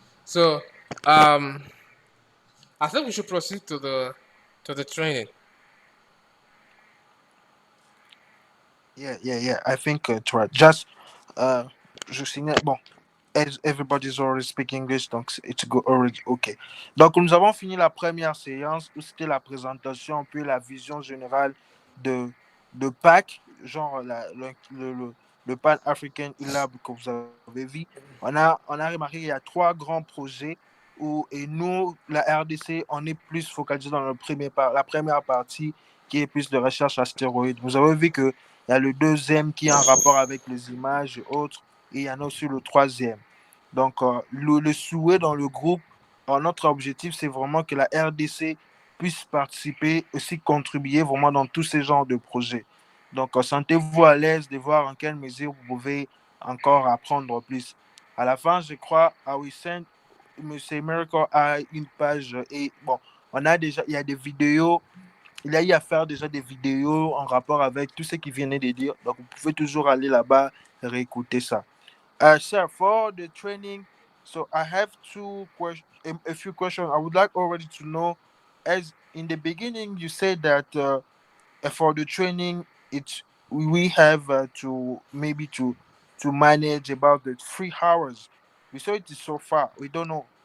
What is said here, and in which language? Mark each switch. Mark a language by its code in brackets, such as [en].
[en] So um, I think we should proceed to the training. Yeah. I think it's right. Just, uh, [fr] je signale. [en] Bon, as everybody's already speaking English, donc it's go already okay. [fr] Donc nous avons fini la première séance où c'était la présentation, un peu la vision générale de de PAC, genre le Pan African Lab que vous avez vu. On a remarqué qu'il y a trois grands projets où et nous la RDC on est plus focalisé dans la première partie qui est plus de recherche astéroïde. Vous avez vu que il y a le deuxième qui est en rapport avec les images et autres et il y en a aussi le troisième. Donc, le souhait dans le groupe, notre objectif, c'est vraiment que la RDC puisse participer, aussi contribuer vraiment dans tous ces genres de projets. Donc, sentez-vous à l'aise de voir en quelle mesure vous pouvez encore apprendre plus. À la fin, je crois, à Wissend, M. Miracle a une page et bon, il y a des vidéos, il a eu à faire déjà des vidéos en rapport avec tout ce qu'il venait de dire. Donc, vous pouvez toujours aller là-bas et réécouter ça. [en] Sir, for the training, so I have a few questions. I would like already to know, as in the beginning, you said that for the training, it's we have to maybe to manage about the 3 hours. We saw it is so far. We don't know.